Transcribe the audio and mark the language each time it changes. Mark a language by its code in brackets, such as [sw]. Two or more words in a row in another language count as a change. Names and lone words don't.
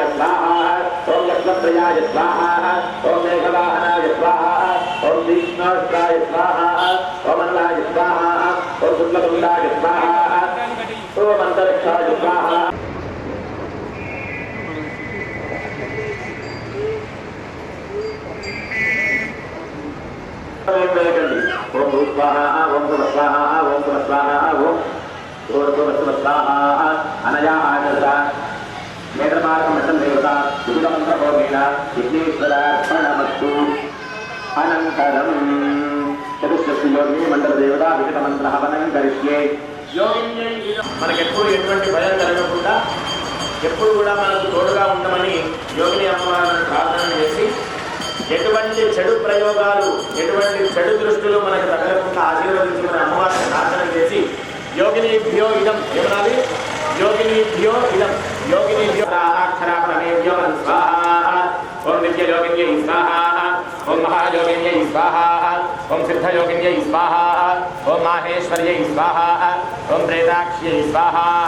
[sa] स्वाहा ओम लक्ष्मणप्रियाय स्वाहा ओम मेघवाहनाय स्वाहा ओम विष्णुराय स्वाहा ओम अन्नाय स्वाहा ओम शुक्लतुण्डाय स्वाहा ओम अंतरिक्षाय स्वाहा ओम स्वाहा ओम स्वाहा ओम स्वाहा ओम स्वाहा अनया आचरता नेत्रमार्गमण्डल देवता सुगमन्त्रभोगेन विघ्नेश्वरार्पणमस्तु अनन्तरं चतुष्षष्टि योगिनी मंडल देवता विकटमंत्र हवनं करिष्ये [te] మనకెప్పుడు ఎటువంటి భయం కలగకుండా ఎప్పుడు కూడా మనకు తోడుగా ఉండమని యోగిని అమ్మవారిని ప్రార్థన చేసి ఎటువంటి చెడు ప్రయోగాలు ఎటువంటి చెడు దృష్టిలు మనకు తగలకుండా ఆశీర్వదించమని అమ్మవారిని ప్రార్థన చేసి [sa] యోగినిభ్యో ఇదం ఏమనాలి योगिनीभ्यो इदं योगिनीभ्यो अक्षरापरमेभ्यो स्वाहा ओम नित्ययोगिन्यै स्वाहा ओम महायोगिन्यै स्वाहा ओम सिद्धयोगिन्यै स्वाहा ओम माहेश्वर्यै स्वाहा ओम प्रेताक्ष्यै स्वाहा